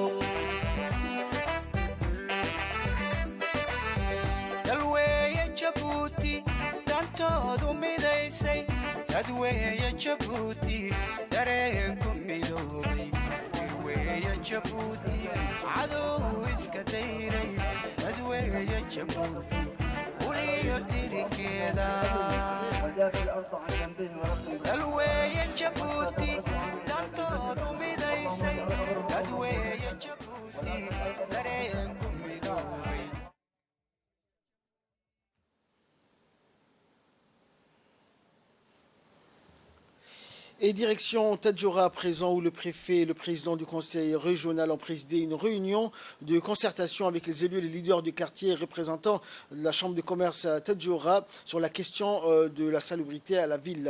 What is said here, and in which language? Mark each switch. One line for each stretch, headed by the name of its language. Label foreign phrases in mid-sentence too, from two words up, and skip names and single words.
Somali: dalweeye jabuuti dantoodu midaysay dadweeye jabuuti dareenku midoobay dadweeye jabuuti cadow iska dayray dadweeye jabuuti uliyo dirikeeda dalweeye jabuuti dantoodu midaysay dadweeye jabuuti dareenku midoobay.
French: Et direction Tadjoura à présent où le préfet et le président du conseil régional ont présidé une réunion de concertation avec les élus et les leaders du quartier et représentants de la chambre de commerce à Tadjoura sur la question de la salubrité à la ville.